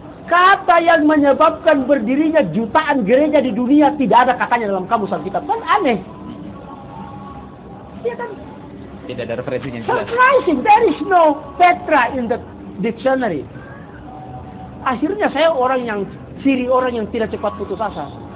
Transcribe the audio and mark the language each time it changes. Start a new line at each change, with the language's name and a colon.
Indonesian: Kata yang menyebabkan berdirinya jutaan gereja di dunia tidak ada katanya dalam kamus Alkitab. Kan aneh. Ya kan? Tidak ada referensinya jelas.
English: Surprising, there is no Petra in the dictionary.
Indonesian: Akhirnya saya orang yang tidak cepat putus asa.